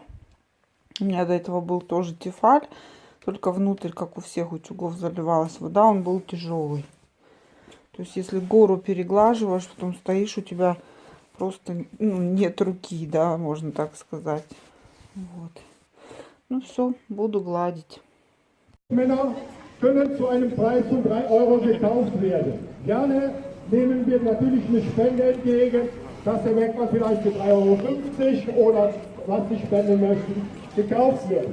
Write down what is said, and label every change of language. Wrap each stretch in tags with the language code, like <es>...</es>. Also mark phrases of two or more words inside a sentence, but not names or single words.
<ru>У меня до этого был тоже Тефаль, только внутрь, как у всех утюгов, заливалась вода, он был тяжелый. То есть, если гору переглаживаешь, потом стоишь, у тебя просто нет руки, да, можно так сказать. Вот. Ну все, буду гладить.</ru> <de>Männer können zu einem Preis von 3 € gekauft werden. Gerne nehmen wir natürlich eine Spende entgegen, dass der Wegmann vielleicht für 3,50 € oder was Sie spenden möchten, gekauft wird.</de>